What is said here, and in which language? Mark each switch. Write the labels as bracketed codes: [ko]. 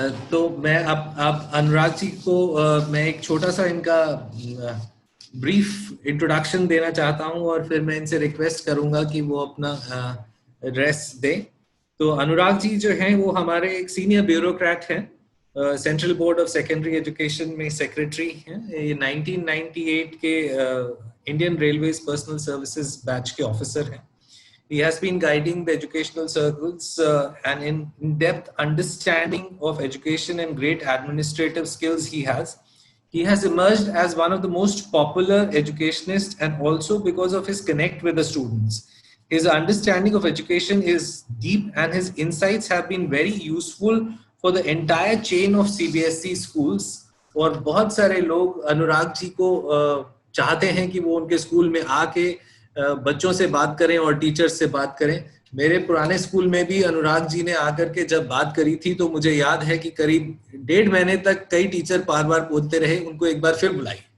[hi] तो मैं अब अनुराग जी को मैं एक छोटा सा इनका ब्रीफ इंट्रोडक्शन देना चाहता हूं और फिर मैं इनसे रिक्वेस्ट करूंगा कि वो अपना एड्रेस दें। तो अनुराग जी जो हैं वो हमारे एक सीनियर ब्यूरोक्रेट हैं, central board of secondary education में सेक्रेटरी हैं। ये 1998 के Indian railways personal services batch के ऑफिसर हैं। [en] He has been guiding the educational circles and in depth understanding of education and great administrative skills he has. He has emerged as one of the most popular educationists, and also because of his connect with the students. His understanding of education is deep and his insights have been very useful for the entire chain of CBSE schools. [hi] और बहुत सारे लोग अनुराग जी को चाहते हैं कि वो उनके स्कूल में आके बच्चों से बात करें और टीचर्स से बात करें। मेरे पुराने स्कूल में भी अनुराग जी ने आकर के जब बात करी थी तो मुझे याद है कि करीब 1.5 महीने तक कई टीचर बार-बार बोलते रहे, उनको एक बार फिर बुलाई।